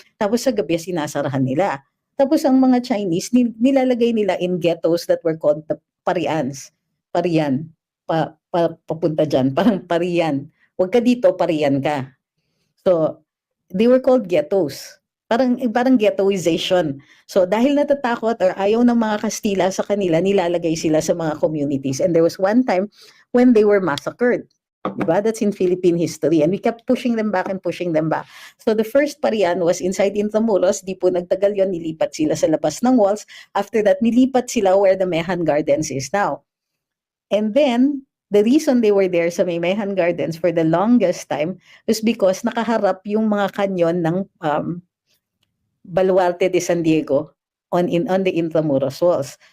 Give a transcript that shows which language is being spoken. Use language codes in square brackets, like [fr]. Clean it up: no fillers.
[tl] Tapos sa gabi, sinasarahan nila. Tapos ang mga Chinese, nilalagay nila [en] in ghettos that were called the parians. [tl] Parian. Papunta dyan. Parang parian. Huwag ka dito, parian ka. [en] So, they were called ghettos. [tl] Parang ghettoization. So dahil natatakot or ayaw ng mga Kastila sa kanila, nilalagay sila sa mga communities. [en] And there was one time when they were massacred. Diba? That's in Philippine history. And we kept pushing them back and pushing them back. So the first parian was inside Intramuros. [tl] Di po nagtagal yun, nilipat sila sa labas ng walls. [en] After that, [tl] nilipat sila [en] where the Mehan Gardens is now. And then, the reason they were there sa Mehan Gardens for the longest time was because [tl] nakaharap yung mga kanyon ng [en] Baluarte de San Diego on the Intramuros walls.